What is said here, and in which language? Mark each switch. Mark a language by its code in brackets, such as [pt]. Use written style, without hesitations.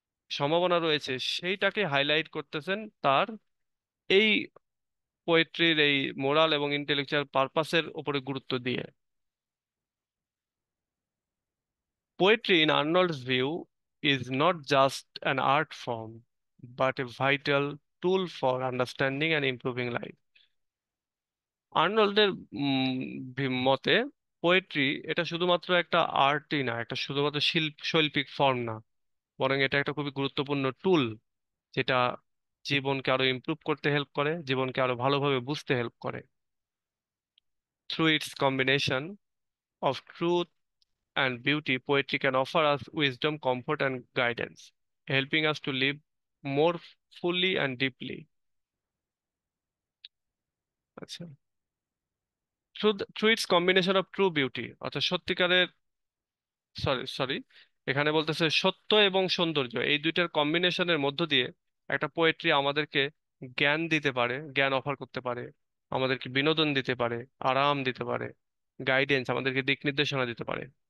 [bn] সম্ভাবনা রয়েছে সেইটাকে হাইলাইট করতেছেন তার এই পোয়েট্রির এই মোরাল এবং ইন্টেলেকচুয়াল পারপাসের উপরে গুরুত্ব দিয়ে। [en] Poetry, in Arnold's view, is not just an art form, but a vital tool for understanding and improving life. [bn] আর্নল্ডের মতে পোয়েট্রি এটা শুধুমাত্র একটা আর্টই না, একটা শুধুমাত্র শৈল্পিক ফর্ম না, বরং এটা একটা খুবই গুরুত্বপূর্ণ টুল, যেটা জীবনকে আরো ইমপ্রুভ করতে হেল্প করে, জীবনকে আরো ভালোভাবে বুঝতে হেল্প করে। [en] Through its combination of truth and beauty, poetry can offer us wisdom, comfort, and guidance, helping us to live more fully and deeply. [bn] আচ্ছা, [en] through its combination of true beauty, [bn] অর্থাৎ সত্যিকারের, sorry, এখানে বলতেছে সত্য এবং সৌন্দর্য, এই দুইটার কম্বিনেশনের মধ্য দিয়ে একটা পোয়েট্রি আমাদেরকে জ্ঞান দিতে পারে, জ্ঞান অফার করতে পারে, আমাদেরকে বিনোদন দিতে পারে, আরাম দিতে পারে, গাইডেন্স, আমাদেরকে দিক নির্দেশনা দিতে পারে,